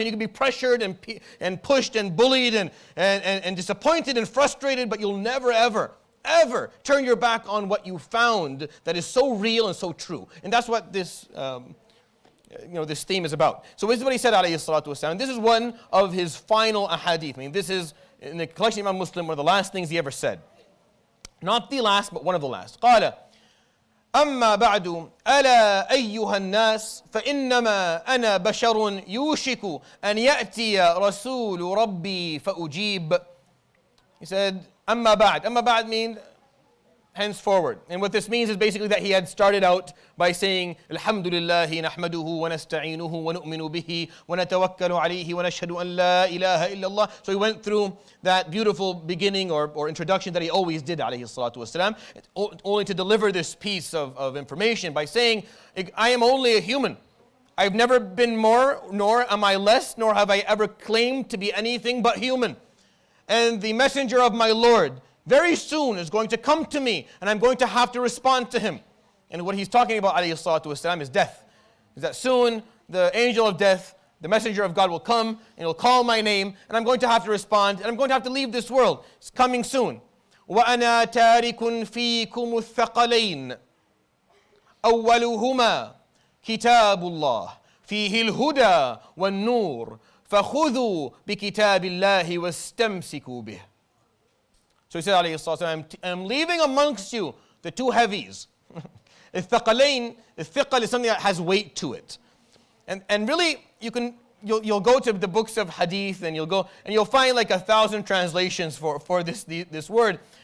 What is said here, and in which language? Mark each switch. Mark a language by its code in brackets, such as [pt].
[en] And you can be pressured and pushed and bullied and disappointed and frustrated, but you'll never, ever turn your back on what you found that is so real and so true. And that's what this theme is about. So this is what he said, alayhi salatu wasalam. This is one of his final ahadith. This is, in the collection of Imam Muslim, one of the last things he ever said. Not the last, but one of the last. [ar] قال أما بعد ألا أيها الناس فإنما أنا بشر يوشك أن يأتي رسول ربي فأجيب. [en] He said, [ar] أما بعد. [en] أما بعد means henceforward. And what this means is basically that he had started out by saying Alhamdulillah nahmaduhu wa nasta'inuhu wa nu'minu bihi wa natawakkalu alayhi wa nashhadu an la ilaha illallah. So he went through that beautiful beginning or introduction that he always did, alayhi salatu wasalam, only to deliver this piece of information by saying, I am only a human. I've never been more, nor am I less, nor have I ever claimed to be anything but human. And the messenger of my Lord very soon is going to come to me, and I'm going to have to respond to him. And what he's talking about, alayhi salatu wasalam, is death. Is that soon the angel of death, the messenger of God, will come and he'll call my name, and I'm going to have to respond, and I'm going to have to leave this world. It's coming soon. [ar] وأنا تارك فيكم الثقلين أولهما كتاب الله فيه الهدى والنور فخذوا بكتاب الله واستمسكوا به. [en] So he said, alayhi salatu, I'm leaving amongst you the two heavies. ثقلين, the thiqal is something that has weight to it. And really, you'll go to the books of hadith and you'll find like 1,000 translations for this word.